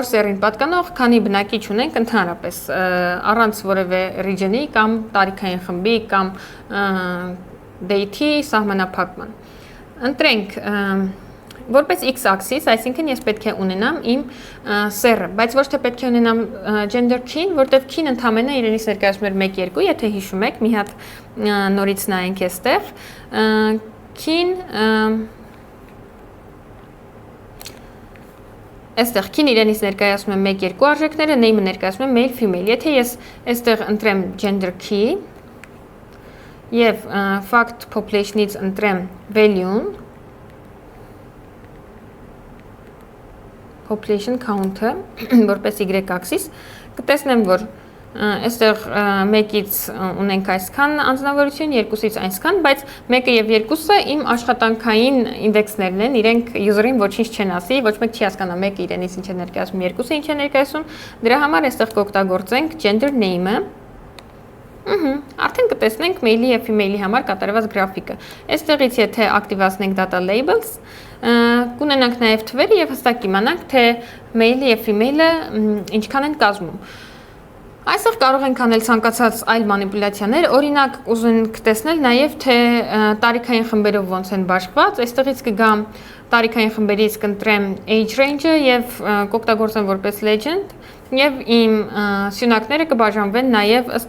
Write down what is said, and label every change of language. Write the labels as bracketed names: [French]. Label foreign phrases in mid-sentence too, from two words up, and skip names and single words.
[Armenian] սերին պատկանող քանի բնակիչ ունենք ընդհանրապես առանց որևէ region-ի կամ տարիքային խմբի կամ date-ի սահմանափակման։ Ընտրենք որպես x-axis, այսինքն ես պետք է ունենամ իմ սեռը, բայց ոչ թե պետք է ունենամ [English] gender key- [Armenian] ն, որտեղ key-ն ընդհանրապես իրենից ներկայացնում էր 1-2, եթե հիշում եք, մի հատ նորից նայենք այստեղ, key-ն այստեղ key-ն իրենից ներկայացնում է 1-2 արժեքները, name-ը ներկայացնում է male, female։ Եթե ես այստեղ ընտրեմ [English] gender key [Armenian] եւ [English] fact population- [Armenian] ից ընտրեմ value-ն, [English] population count- [Armenian] ը, որպես y-axis, կտեսնեմ, որ այստեղ 1-ից ունենք այսքան անձնավորություն, 2-ից այնքան, բայց 1-ը եւ 2-ը իմ աշխատանքային ինդեքսներն են, իրենք user-ին ոչինչ չեն ասի, ոչ մեկ չի հասկանա 1-ը իրենից ինչ է ներկայացնում, 2-ը ինչ է ներկայացնում, դրա համար այստեղ կօգտագործենք [English] gender name- [Armenian] ը։ Արդեն կտեսնենք male-ի եւ female-ի համար կատարված գրաֆիկը։ Այստեղից եթե ակտիվացնենք [English] data labels, [Armenian] կունենանք նաև թվերը եւ հստակ կիմանանք, թե male-ը եւ female-ը ինչքան են կազմում։ Այստեղ կարող ենք անել ցանկացած այլ մանիպուլյացիաներ, օրինակ ուզում ենք տեսնել նաև թե տարիքային խմբերով ոնց են բաշխված, այստեղից կգամ տարիքային խմբերից կընտրեմ [English] age range- [Armenian] ը եւ կօգտագործեմ որպես legend եւ իմ սյունակները կբաժանվեն նաև ըստ